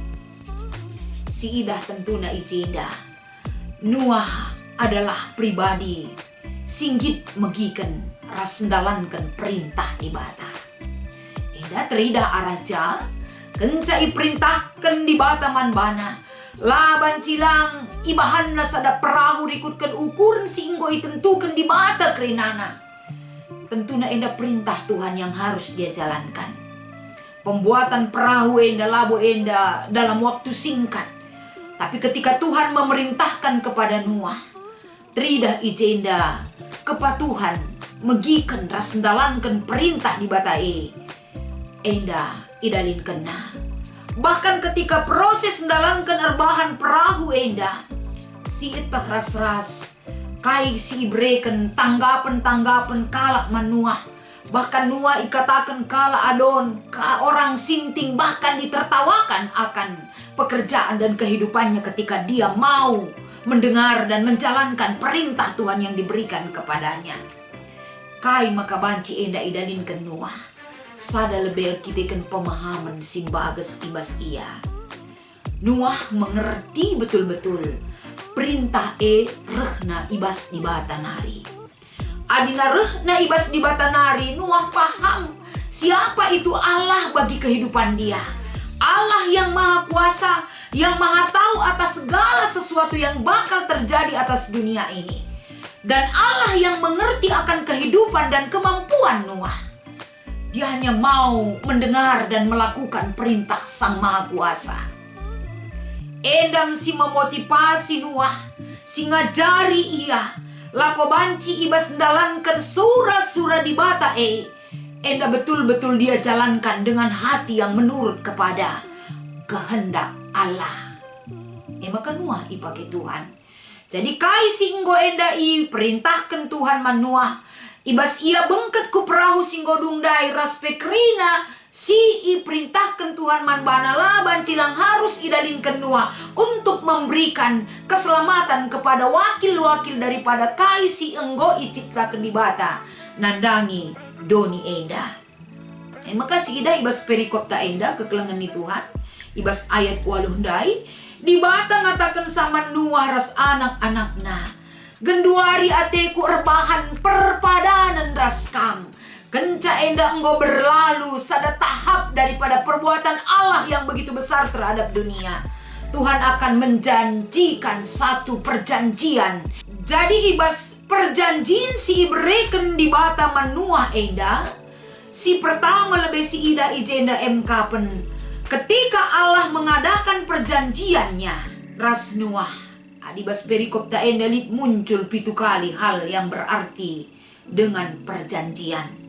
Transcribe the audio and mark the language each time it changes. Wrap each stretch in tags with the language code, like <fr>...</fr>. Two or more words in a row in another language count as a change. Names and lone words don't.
<btx>Si idah tentuna icinda Nuah adalah pribadi singgit megiken ras ndalankan perintah di bata. Enda teridah araja kencai perintahkan di bata manbana laban cilang ibahanna sada perahu rikutkan ukuran singgo itentukan di bata kerinana. Tentuna enda</btx> <id>perintah Tuhan yang harus dia jalankan.</id> <btx>Pembuatan perahu enda labo enda</btx> <id>dalam waktu singkat. Tapi ketika Tuhan memerintahkan kepada Nuah,</id> <btx>teridah ijenda kepatuhan megikan ras ndalankan perintah di bata enda idalin kena.</btx> <id>Bahkan ketika proses</id> <btx>ndalankan erbahan perahu enda, si itah ras-ras kai si ibreken tanggapan kalak manuah. Bahkan Nuah ikatakan kala adon ka orang sinting, bahkan ditertawakan akan pekerjaan dan kehidupannya ketika dia mau mendengar dan menjalankan perintah Tuhan yang diberikan kepadanya. Kai maka banci enda idalin ke Nuah. Sada lebih kitikan pemahaman simbages ibas ia. Nuah</btx> <id>mengerti betul-betul</id> <btx>perintah rehna ibas di bata nari. Adina rehna ibas di bata nari,</btx> <id>Nuah paham siapa itu Allah bagi kehidupan dia. Allah yang maha kuasa, yang maha tahu atas segala sesuatu yang bakal terjadi atas dunia ini. Dan Allah yang mengerti akan kehidupan dan kemampuan Nuah. Dia hanya mau mendengar dan melakukan perintah Sang Maha Kuasa.</id> <btx>Endam si memotivasi Nuah, si ngajari ia, lako banci ibas ndalankan surah-surah di bata enda</btx> <id>betul-betul dia jalankan dengan hati yang menurut kepada kehendak Allah.</id> <btx>Maka Nuah ipake Tuhan. Jadi kai singgo enda perintahkan Tuhan manuah, ibas ia bengket ku perahu singgo dungdai ras pekrina si perintahkan Tuhan manbana laban cilang harus idalinkan Nuah</btx> <id>untuk memberikan keselamatan kepada wakil-wakil daripada</id> <btx>kai si enggo iciptakan di bata nandangi doni enda. Maka si ida ibas perikop ta enda kekelengan ni Tuhan ibas ayat 8 dai di bata ngatakan sama Nuah ras anak-anakna genduari ateku erbahan perpadanan ras kam kenca enda enggo berlalu sada tahap</btx> <id>daripada perbuatan Allah yang begitu besar terhadap dunia. Tuhan akan menjanjikan satu perjanjian.</id> <btx>Jadi ibas perjanjian si ibreken di bata manuah enda. Si pertama lebih si ida ijenda pen.</btx> <id>Ketika Allah mengadakan perjanjiannya ras Nuah.</id> <btx>Adibas perikop ta enda</btx> <id>muncul 7 kali hal yang berarti dengan perjanjian.</id>